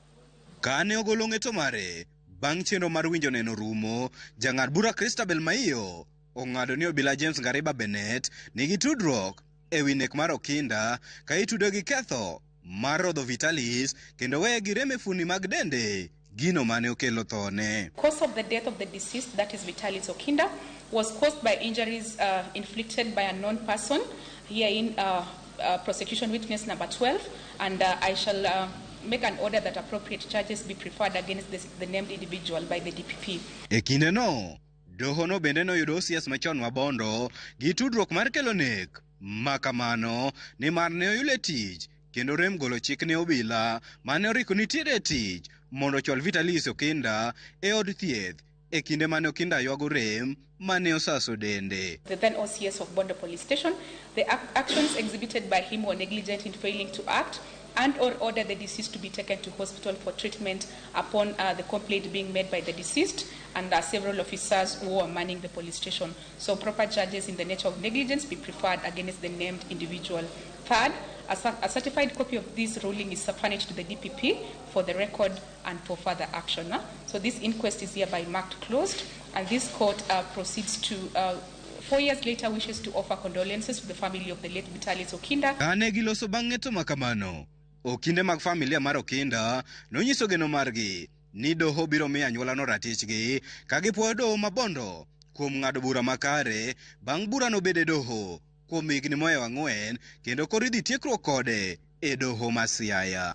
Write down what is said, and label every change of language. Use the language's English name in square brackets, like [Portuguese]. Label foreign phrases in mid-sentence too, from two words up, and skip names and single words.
[Luo (Kenya and Tanzania)] Kane ogolo ng'eto mare bang' chenro mar winjo neno rumo, jang'ad bura Christabel Maiyo ong'ado ni obila James Ngariba Bennett nigi tudruok e wi nek mar Okinda ka itudo gi ketho mar rodho Vitalis kendo weye gi rem e fuoni mag dende gino mane okelo thone. [English] Cause of the death of the deceased, that is Vitalis Okinda, was caused by injuries inflicted by a known person, herein prosecution witness number 12, and I shall make an order that appropriate charges be preferred against the named individual by the DPP. [Luo (Kenya and Tanzania)] E kinde no, doho no bende noyudo OCS machon Mabondo gi tudruok mar kelo nek makamano ni mar ne oyule tich kendo rem golo chik ne obila mane oriko nitiere tich mondo chwal Vitalis Okinda e od thieth e kinde mane Okinda ywago rem mane osaso dende. [English] The then OCS of Bondo Police Station, the actions exhibited by him were negligent in failing to act and or order the deceased to be taken to hospital for treatment upon the complaint being made by the deceased and several officers who were manning the police station. So proper charges in the nature of negligence be preferred against the named individual. Third, a certified copy of this ruling is furnished to the DPP for the record and for further action. So this inquest is hereby marked closed, and this court proceeds to 4 years later wishes to offer condolences to the family of the late Vitalis Okinda. [Luo (Kenya and Tanzania)] Kane giloso bang' ng'eto makamano, okinde mag familia mar Okinda nonyiso geno margi ni doho biro miyo anyuolano ratichgi ka gipuoyo doho Mabondo kuom ng'ado bura makare bang' bura nobede doho kuom higni mohewo 4 kendo koro idhi tiekruok kode e doho Masiaya.